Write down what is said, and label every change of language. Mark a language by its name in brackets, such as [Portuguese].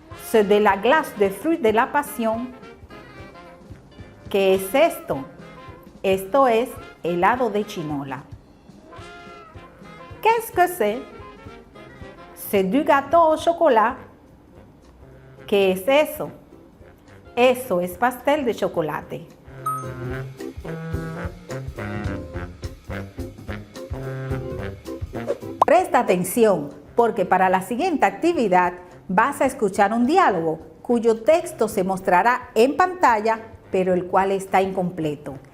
[French] C'est de la glace de fruits de la passion. [Spanish] ¿Qué es esto? Esto es helado de chinola. [French] ¿Qué es que c'est? C'est du gâteau au chocolat. [Spanish] ¿Qué es eso? Eso es pastel de chocolate. Presta atención, porque para la siguiente actividad vas a escuchar un diálogo cuyo texto se mostrará en pantalla, pero el cual está incompleto.